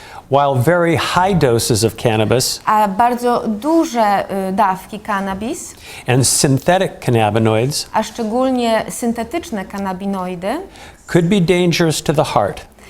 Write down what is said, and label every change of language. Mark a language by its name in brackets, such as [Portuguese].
[English] While very high doses of cannabis [Polish] A bardzo duże dawki cannabis, [English] and synthetic cannabinoids [Polish] a szczególnie syntetyczne kannabinoidy, [English] could be dangerous to the heart.